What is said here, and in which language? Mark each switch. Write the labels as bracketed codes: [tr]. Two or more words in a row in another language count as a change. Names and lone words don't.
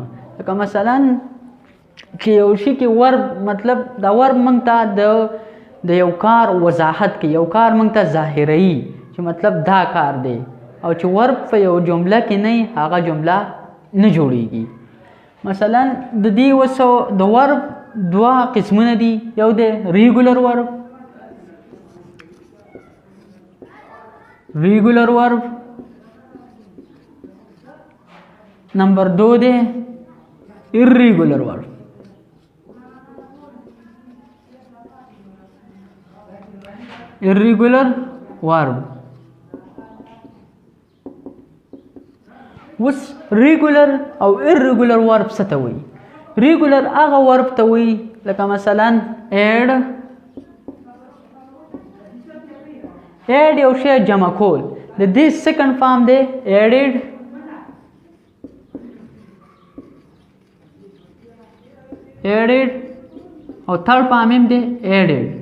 [ps] لکه مثلا چې یو شي کې ورب مطلب دا ورب موږ ته د یو کار وضاحت کوي، یو کار موږ ته ظاهروي چې مطلب دا کار دی، او چې ورب په یو جمله کې نه هغه جمله نه جوړیږي. مثلا د دې وسو د ورب دوه قسمونه دي. یو دی [en] regular verb, regular verb. [ps] نمبر 2 دی [en] irregular verb. irregular verb. [ps] اوس ریګولر او [en] irregular verb [ps] څه ته وایي؟ ریګولر هغه ورب ته وایي لکه مثلا add یو شی جمع کول. د دې [en] second form [ps] دی [en] added، added [ps] او [en] third form [ps] هم دی added.